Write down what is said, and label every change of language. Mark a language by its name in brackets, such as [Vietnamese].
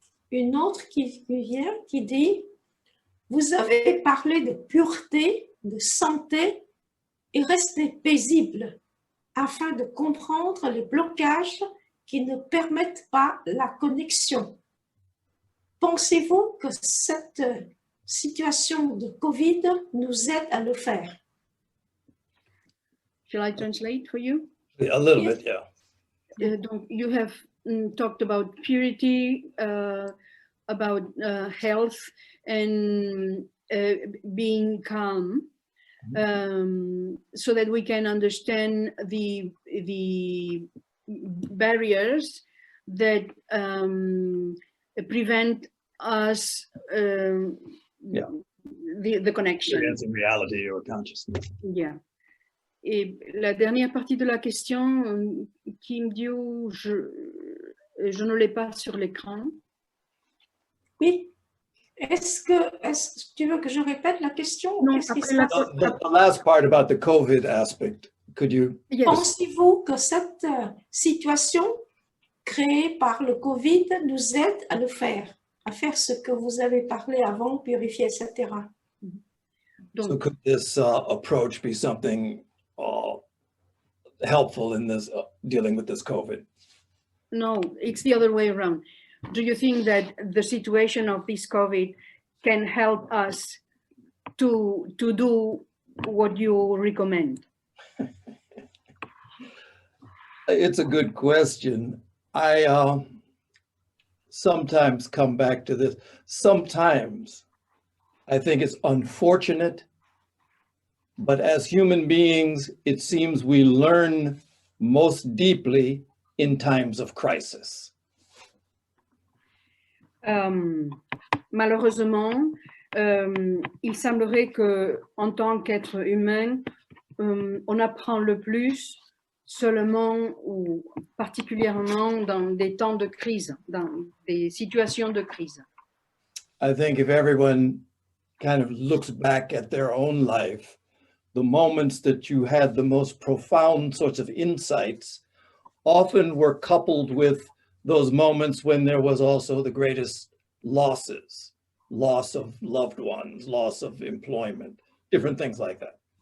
[French] Une autre qui vient, qui dit, vous avez parlé de pureté, de santé et restez paisible afin de comprendre les blocages qui ne permettent pas la connexion. Pensez-vous que cette situation de Covid nous aide à le faire? [English] Shall I translate for you? A little bit, yeah. Donc, you have talked about purity, about health and being calm, so that we can understand the barriers that prevent us the connection. Experiencing reality or consciousness. Yeah. [French] Et la dernière partie de la question, Kim Diu, je ne l'ai pas sur l'écran. Oui. Est-ce que tu veux que je répète la question? Non, [English] The last part about the COVID aspect, could you? Yes. [French] Pensez-vous que cette situation créée par le Covid nous aide à le faire, à faire ce que vous avez parlé avant, purifier, etc. Donc, [English] So could this approach be something helpful in this dealing with this COVID? no, it's the other way around. Do you think that the situation of this COVID can help us to do what you recommend? It's a good question. I sometimes come back to this. Sometimes I think it's unfortunate, but as human beings, it seems we learn most deeply in times of crisis. [French] Malheureusement, il semblerait que, en tant qu'être humain, on apprend le plus seulement ou particulièrement dans des temps de crise, dans des situations de crise. [English] I think if everyone kind of looks back at their own life, the moments that you had the most profound sorts of insights often were coupled with those moments when there was also the greatest losses, loss of loved ones, loss of employment, different things like that.